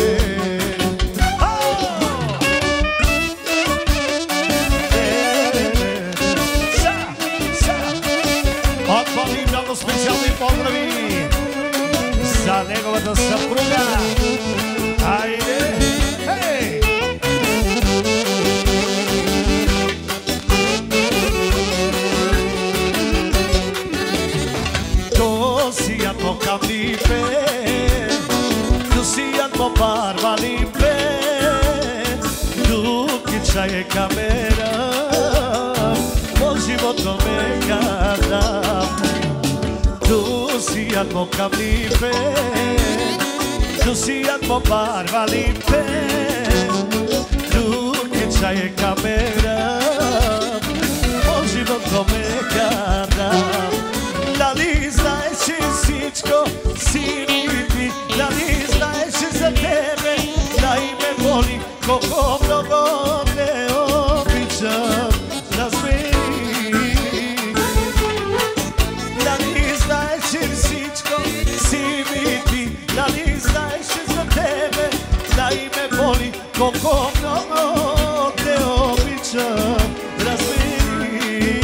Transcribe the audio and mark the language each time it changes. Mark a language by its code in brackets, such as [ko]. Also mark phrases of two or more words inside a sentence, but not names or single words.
[bg] Отвали много специални поздрави за неговата съпруга. Айде! Хей! [rom] Dosiat po kamlipe, dosiat po barvalipe, duki čaje kamera, po životu me kadam. Dosiat po kamlipe, dosiat po barvalipe, duki čaje kamera, po životu me kadam. [bg] Нали знаеш, че всичко си ми ти, нали знаеш, че за тебе най-ме боли, колко много те обичам, разбери. Нали знаеш, че всичко си ми ти, нали знаеш, че за тебе най-ме боли, колко много те обичам, разбери.